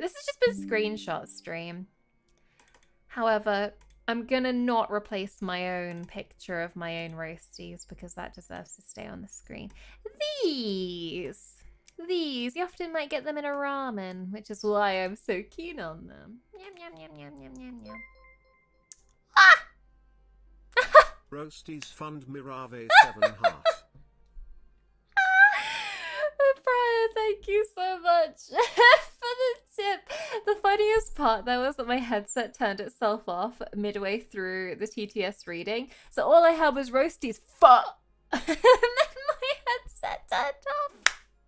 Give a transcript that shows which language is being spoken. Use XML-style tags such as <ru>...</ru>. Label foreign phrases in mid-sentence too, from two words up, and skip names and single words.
<en>This has just been screenshot stream. However, I'm gonna not replace my own picture of my own roasties because that deserves to stay on the screen. These, you often might get them in a ramen, which is why I'm so keen on them. Yum, yum, yum, yum, yum, yum, yum. Ah! Roasties fund MaraRive 7 heart. Brian, thank you so much for the tip. The funniest part though was that my headset turned itself off midway through the TTS reading, so all I had was roasties fuck, and then my headset turned off.</en>